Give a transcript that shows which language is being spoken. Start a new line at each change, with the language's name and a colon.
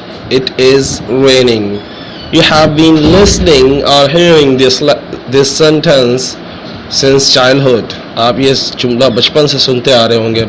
English: It is raining. You have been listening or hearing this sentence since childhood.
Urdu: آپ یہ جملہ بچپن سے سنتے آ رہے ہوں گے.